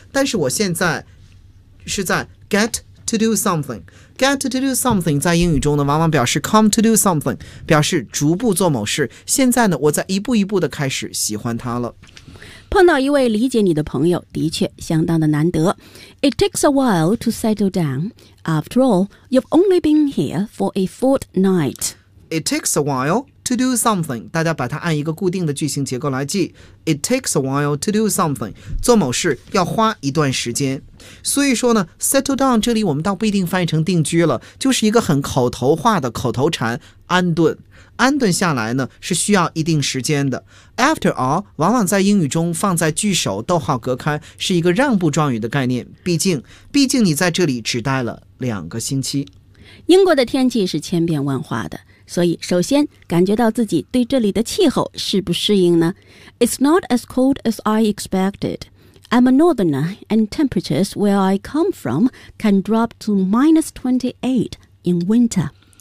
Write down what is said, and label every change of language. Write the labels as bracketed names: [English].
[Chinese] 但是我现在是在 [English] get to do something. Get to do something [Chinese] 在英语中呢，往往表示 [English] come to do something， [Chinese] 表示逐步做某事。现在呢，我在一步一步的开始喜欢它了。碰到一位理解你的朋友，的确相当的难得。 [English] It takes a while to settle down. After all, you've only been here for a fortnight. It takes a while to do something. [Chinese] 大家把它按一个固定的句型结构来记。 [English] It takes a while to do something. [Chinese] 做某事要花一段时间。所以说呢 settle down 这里我们倒不一定翻译成定居了，就是一个很口头化的口头禅，安顿。安顿下来呢是需要一定时间的。 [English] After all [Chinese] 往往在英语中放在句首逗号隔开，是一个让步状语的概念。毕竟你在这里只待了两个星期。英国的天气是千变万化的，所以首先感觉到自己对这里的气候适不适应呢？ [English] It's not as cold as I expected. I'm a northerner, and temperatures where I come from can drop to minus 28 in winter.